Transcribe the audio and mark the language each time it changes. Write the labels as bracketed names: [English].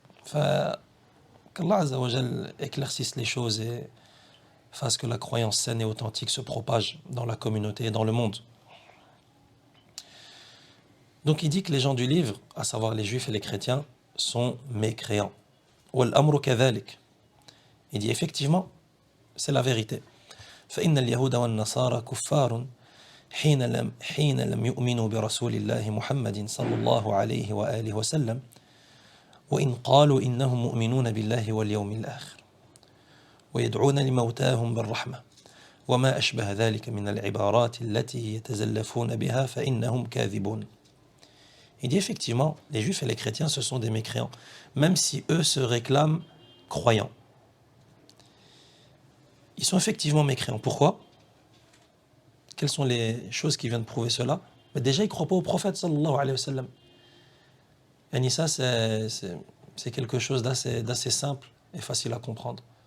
[French] Qu'Allah Azza wa Jal éclaircisse les choses et fasse que la croyance saine et authentique se propage dans la communauté et dans le monde. Donc il dit que les gens du livre, à savoir les juifs et les chrétiens, sont mécréants. [Arabic] وَالْأَمْرُ كَذَلِكَ. [French] Il dit effectivement, c'est la vérité. [Arabic] فإن اليهود والنصارى كفار حين لم يؤمنوا برسول الله محمد صلى الله عليه وآله وسلم وإن قالوا إنهم مؤمنون بالله واليوم الآخر ويدعون لموتاهم بالرحمة وما أشبه ذلك من العبارات التي يتزلفون بها فإنهم كاذبون. [French] Il dit effectivement, les juifs et les chrétiens, ce sont des mécréants, même si eux se réclament croyants. Ils sont effectivement mécréants. Pourquoi? Quelles sont les choses qui viennent prouver cela? Mais déjà, ils ne croient pas au prophète, sallallahu alayhi wa sallam. Et ça, c'est quelque chose d'assez simple et facile à comprendre.